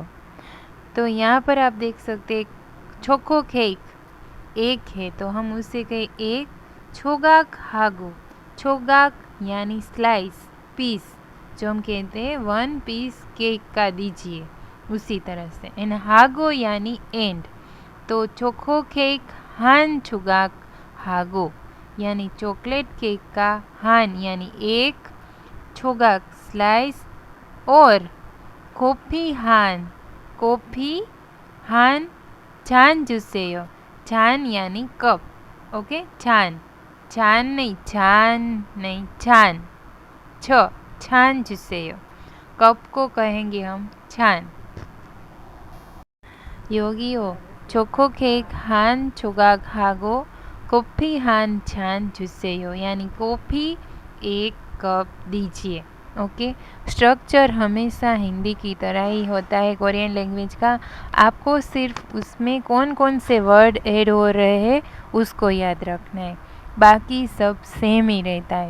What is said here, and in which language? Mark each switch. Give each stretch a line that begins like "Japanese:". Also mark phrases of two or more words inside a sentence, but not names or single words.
Hindi: तो यहाँ पर आप देख सकते हैं चोको केक एक है तो हम उसे कहें एक,
Korean: 조각 하고,
Hindi: छोगाक यानी स्लाइस, पीस जो हम कहते हैं 1 पीस केक का दीजिए, उसी तरह से। एंड हागो यानी एंड, तो
Korean: 초코 케이크 한 조각 하고
Hindi: यानी चॉकलेट केक का हान यानी एक, छोगाक स्लाइस, और
Korean: 커피 한 잔 주세요।
Hindi: 잔 यानी कप। ओके,
Korean: 잔
Hindi: नहीं
Korean: 잔, 잔 주세요।
Hindi: कप को कहेंगे हम 잔।
Korean: 여기요 초코 케이크 한 조각하고 커피 한 잔 주세요
Hindi: यानी कॉफ़ी 1 कप दीजिए। ओके, स्ट्रक्चर हमेशा हिंदी की तरह ही होता है
English: Korean language
Hindi: का। आपको सिर्फ उसमें कौन कौन से
English: word add
Hindi: हो रहे हैं उसको याद रखना है, बाकी सब सेम ही रहता है।